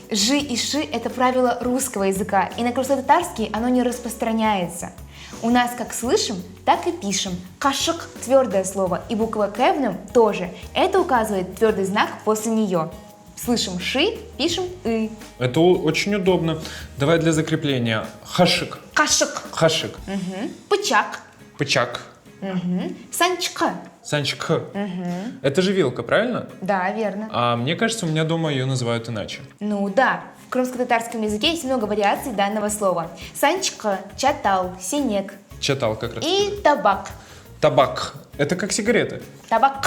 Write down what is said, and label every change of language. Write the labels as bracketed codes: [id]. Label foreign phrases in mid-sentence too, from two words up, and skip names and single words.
[ru] Жи и ши – это правило русского языка, и на крымско-татарский оно не распространяется. У нас как слышим, так и пишем. Кашык – твердое слово, и буква «к» в нем тоже. Это указывает твердый знак после нее. Слышим «ши», пишем «и». Это очень удобно. Давай для закрепления. Хашик. Кашык. Хашик. Пычак. Пычак. Санчка. Санчик. Это же вилка, правильно? Да, верно. А мне кажется, у меня дома ее называют иначе. Ну да, в крымско-татарском языке есть много вариаций данного слова. [crh] Санчка, чатал, синек. [ru] Читал как раз. И табак. Табак. Это как сигареты. Табак.